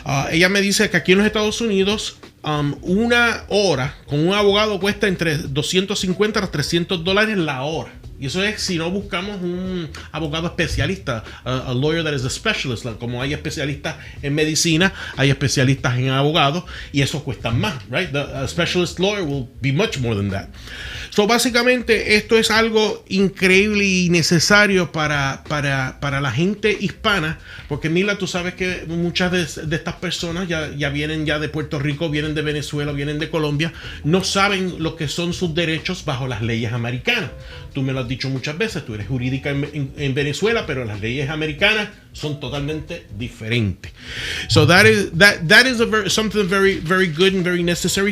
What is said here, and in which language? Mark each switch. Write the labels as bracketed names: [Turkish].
[Spanish] Ella me dice que aquí en los Estados Unidos una hora con un abogado cuesta entre $250 a $300 la hora. Y eso es si no buscamos un abogado especialista, [English] a lawyer that is a specialist. [Spanish] Como hay especialistas en medicina, hay especialistas en abogados, y eso cuesta más, right? [English] A specialist lawyer will be much more than that. [Spanish] So, básicamente, esto es algo increíble y necesario para la gente hispana, porque Mila, tú sabes que muchas de estas personas ya vienen ya de Puerto Rico, vienen de Venezuela, vienen de Colombia, no saben lo que son sus derechos bajo las leyes americanas. Tú me lo has dicho muchas veces, tú eres jurídica en Venezuela, pero las leyes americanas son totalmente diferentes. [English] So that is something very, very good and very necessary.